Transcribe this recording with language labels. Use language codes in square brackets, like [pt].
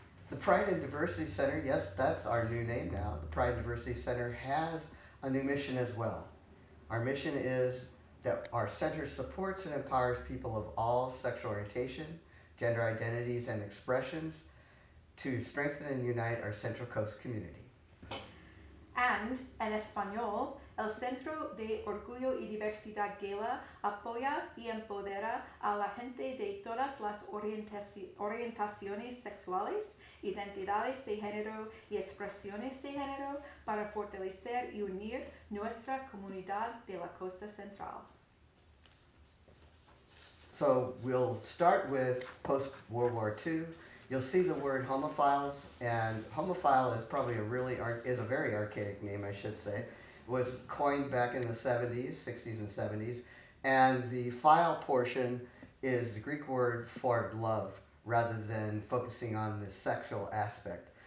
[en] The Pride and Diversity Center, yes, that's our new name now. The Pride and Diversity Center has a new mission as well. Our mission is that our center supports and empowers people of all sexual orientation, gender identities, and expressions to strengthen and unite our Central Coast community. [es] And, en español, el Centro de Orgullo y Diversidad Gala apoya y empodera a la gente de todas las orientaciones sexuales, identidades de género y expresiones de género para fortalecer y unir nuestra comunidad de la Costa Central. [en] So we'll start with post-World War II. You'll see the word homophiles, and homophile is probably a very archaic name, I should say. It was coined back in the 70s, 60s and 70s, and the phile portion is the Greek word for love, rather than focusing on the sexual aspect.